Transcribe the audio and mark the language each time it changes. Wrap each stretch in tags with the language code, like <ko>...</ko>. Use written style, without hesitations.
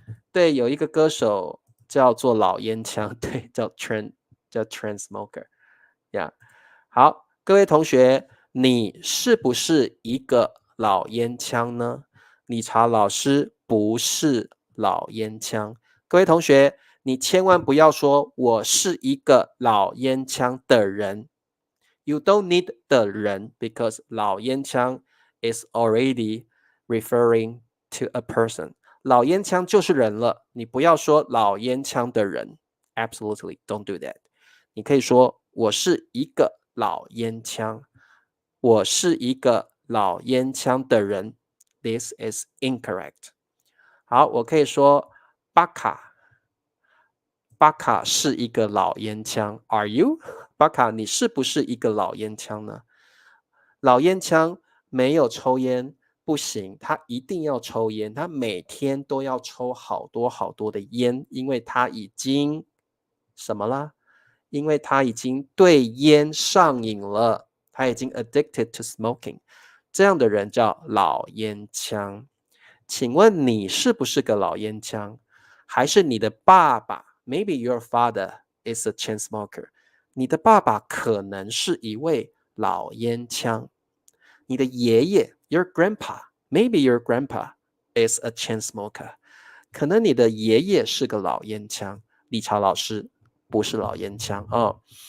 <zh>对，有一个歌手叫做老烟枪，对，叫 Trend Smoker，呀、yeah 好，各位同学，你是不是一个老烟枪呢？理查老师不是老烟枪。各位同学，你千万不要说我是一个老烟枪的人。</zh> <en>You don't need</en> <zh>的人</zh> <en>because 老烟枪 is already referring to a person。</en> <zh>老烟枪就是人了，你不要说老烟枪的人。</zh> <en>Absolutely don't do that。</en> <zh>你可以说我是一个老烟枪，我是一个老烟枪的人。</zh> <en>This is incorrect。</en> <zh>好，我可以说巴卡，巴卡是一个老烟枪。</zh> <en>Are you？</en> <zh>巴卡，你是不是一个老烟枪呢？老烟枪没有抽烟不行，他一定要抽烟，他每天都要抽好多好多的烟，因为他已经什么啦？因为他已经对烟上瘾了，他已经</zh> <en>addicted to smoking。</en> <zh>这样的人叫老烟枪。请问你是不是个老烟枪？还是你的爸爸</zh> <en>？Maybe your father is a chain smoker。</en> <zh>你的爸爸可能是一位老烟枪。你的爷爷</zh> <en>your grandpa，maybe your grandpa is a chain smoker。</en> <zh>可能你的爷爷是个老烟枪。理查老师不是老烟枪哦。</zh>